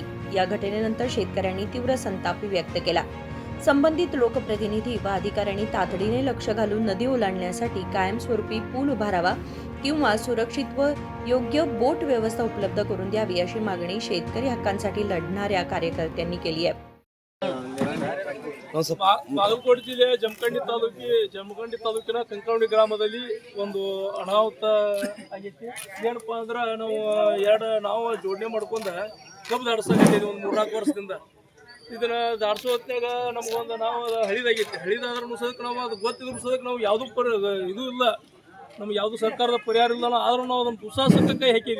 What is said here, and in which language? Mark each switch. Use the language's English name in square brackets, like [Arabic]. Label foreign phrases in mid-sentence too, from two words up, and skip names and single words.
[Marathi] या घटनेनंतर शेतकऱ्यांनी तीव्र संताप व्यक्त केला। संबंधित लोकप्रतिनिधी व अधिकाऱ्यांनी तातडीने लक्ष घालून नदी ओलांडण्यासाठी कायमस्वरूपी पूल उभारावा किंवा सुरक्षित व योग्य बोट व्यवस्था उपलब्ध करून द्यावी अशी मागणी शेतकरी हक्कांसाठी लढणाऱ्या कार्यकर्त्यांनी केली आहे। [Kannada] ಬಾಗಲಕೋಟೆ ಜಿಲ್ಲೆಯ ಜಮಖಂಡಿ ತಾಲೂಕಿನ ಕಂಕಣವಾಡಿ ಗ್ರಾಮದಲ್ಲಿ ಒಂದು ಅನಾಹುತ ಆಗೈತಿ। ಏನಪ್ಪಾ ಅಂದ್ರೆ ನಾವು ಜೋಡಣೆ ಮಾಡ್ಕೊಂಡ ಕಬ್ಬು ದಾಡ್ಸಾಕೈತಿ ಒಂದು 3-4 ವರ್ಷದಿಂದ। ಇದನ್ನ ದಾಡ್ಸೋ ಹೊತ್ನಾಗ ನಮಗೊಂದು ನಾವು ಹಳಿದಾಗೈತಿ, ಹಳಿದಾದ್ರೂ ಸದಕ್ಕೆ ನಾವು ಅದು ಗೊತ್ತಿದ್ರು ಸದಕ್ಕೆ ನಾವು ಯಾವುದೂ ಇದು ಇಲ್ಲ, ನಮ್ಗೆ ಯಾವುದು ಸರ್ಕಾರದ ಪರಿಹಾರ ಇಲ್ಲ, ಆದ್ರೂ ನಾವು ಅದನ್ನು ದುಸ್ಸಾಹಸಕ್ಕೆ ಕೈ ಹಾಕಿದ್ವಿ।